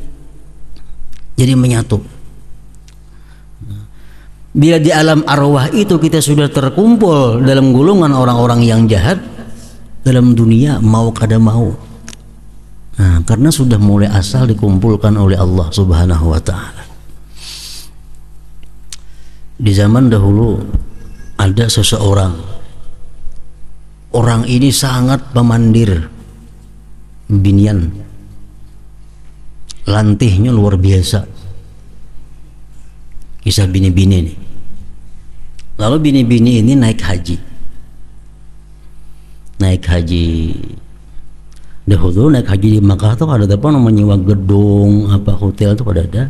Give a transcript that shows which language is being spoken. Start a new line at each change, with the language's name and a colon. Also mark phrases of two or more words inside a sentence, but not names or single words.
Banjar: Bila di alam arwah itu kita sudah terkumpul dalam golongan orang-orang yang jahat, dalam dunia mau kada mau.
Indonesian: Nah, karena sudah mulai asal dikumpulkan oleh Allah
Arabic: سبحانه وتعالى.
Banjar: Di zaman dahulu ada seseorang, orang ini sangat pemandir binian, lantihnya luar biasa. Kisah bini-bini ini. Lalu bini-bini ini naik haji. Dahulu naik haji di Makkah tuh ada apa namanya, nyewa gedung, apa hotel tuh pada ada.